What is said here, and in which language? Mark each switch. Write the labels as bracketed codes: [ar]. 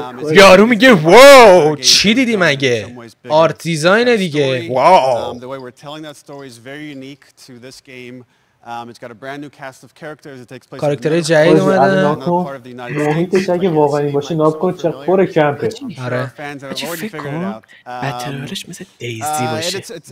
[fa] یارو میگه واو چی دیدی مگه؟ آرت دیزاین دیگه. واو. [en] The way we're telling that story is very unique to this game. It's got a brand new cast of characters. It takes place. [fa] کاراکترهای جدید اومدن. محیطش اگه واقعی باشه ناب کن چه پر کمپه. آره. چی فکر کنم بترالش مثل دیزی باشه.